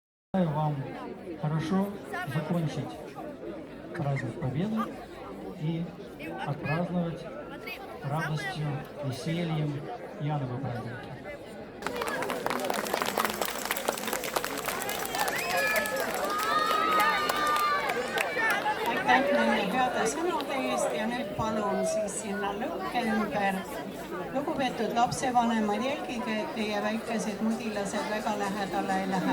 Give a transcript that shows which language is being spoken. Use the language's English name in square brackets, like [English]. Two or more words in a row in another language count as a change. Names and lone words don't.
[Russian] Желаю вам хорошо закончить праздник Победы и отпраздновать радостью, весельем Яновы праздники. [Estonian] Aitäh nende heade sõnade eest ja nüüd palun siis sinna lõkke ümber. Lugupeetud lapsevanemad, jälgige, et teie väikesed mudilased väga lähedale ei lähe.